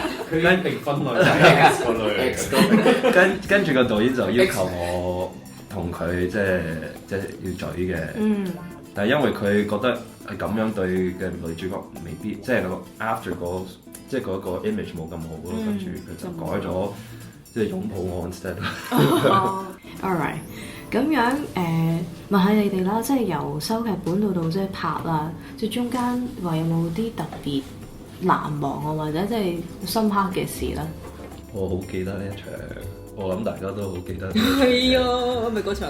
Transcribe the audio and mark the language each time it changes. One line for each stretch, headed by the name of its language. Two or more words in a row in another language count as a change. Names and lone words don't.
Cantonese: 佢一定分類係 X 個類，跟住個導演就要求我同佢即係要嘴嘅，但係因為佢覺得係咁樣對嘅女主角未必，即係個 after 即係嗰個 image 冇咁好咯，跟住佢就改咗即係擁抱我 instead。
English: All right，
Cantonese: 咁樣問下你哋啦，即係由收劇本到即係拍啦，即係中間話有冇啲特別難忘啊，或者即係深刻嘅事咧？我好記得呢一場，我諗大家都好記得。係啊，咪嗰場。